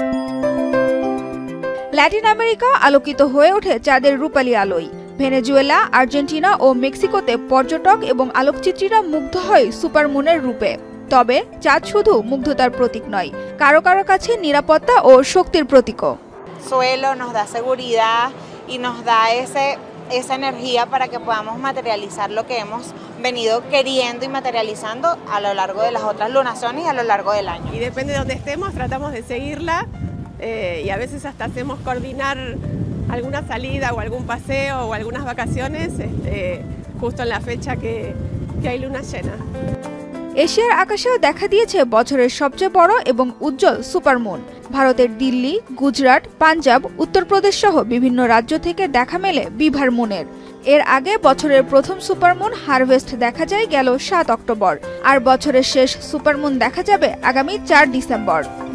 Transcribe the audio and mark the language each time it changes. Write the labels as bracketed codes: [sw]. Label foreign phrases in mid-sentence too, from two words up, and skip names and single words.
[bn] ল্যাটিন আমেরিকা আলোকিত হয়ে ওঠে চাঁদের রূপালী আলোয়। ভেনেজুয়েলা, আর্জেন্টিনা ও মেক্সিকোতে পর্যটক এবং আলোকচিত্রীরা মুগ্ধ হয় সুপারমুনের রূপে। তবে চাঁদ শুধু মুগ্ধতার প্রতীক নয়, কারো কারো কাছে নিরাপত্তা ও শক্তির প্রতীকও। [es] Suelo nos da seguridad y nos da esa energía para que podamos materializar lo que hemos venido queriendo y materializando a lo largo de las otras lunaciones y a lo largo del año. Y depende de donde estemos, tratamos de seguirla y a veces hasta hacemos coordinar alguna salida o algún paseo o algunas vacaciones justo en la fecha que hay luna llena. [bn] এশিয়ার আকাশেও দেখা দিয়েছে বছরের সবচেয়ে বড় এবং উজ্জ্বল সুপারমুন। ভারতের দিল্লি, গুজরাট, পাঞ্জাব, উত্তরপ্রদেশ সহ বিভিন্ন রাজ্য থেকে দেখা মেলে বিভার মুনের। এর আগে বছরের প্রথম সুপারমুন হারভেস্ট দেখা যায় গেল 7 অক্টোবর, আর বছরের শেষ সুপারমুন দেখা যাবে আগামী 4 ডিসেম্বর।